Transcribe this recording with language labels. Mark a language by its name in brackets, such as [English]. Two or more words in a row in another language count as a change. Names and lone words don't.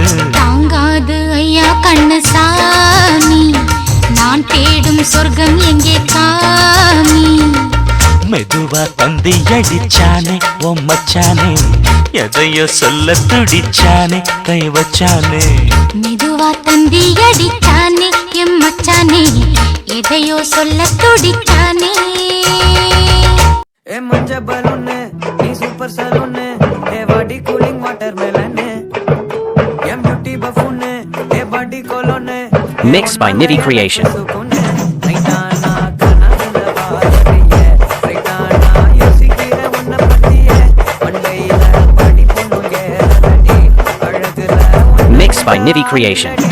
[Tamil] தாங்காது ஐயா கண்ணு சாமி, நான் தேடும் சொர்க்கம் எங்கே காமி. மெதுவா தந்தி அடிச்சானே ஓ மச்சானே, எதையோ சொல்ல துடிச்சானே கை வச்சானே. மெதுவா தந்தி அடிச்சானே எம் மச்சானே, எதையோ சொல்ல துடிச்சானே. ए मंजा बलून नी सुपर सलून ए बॉडी कूलिंग वाटरमेलन ए ब्यूटी बफून ए बॉडी कोलोन [English] Mixed by Nitty Creation. Mixed by Nitty Creation.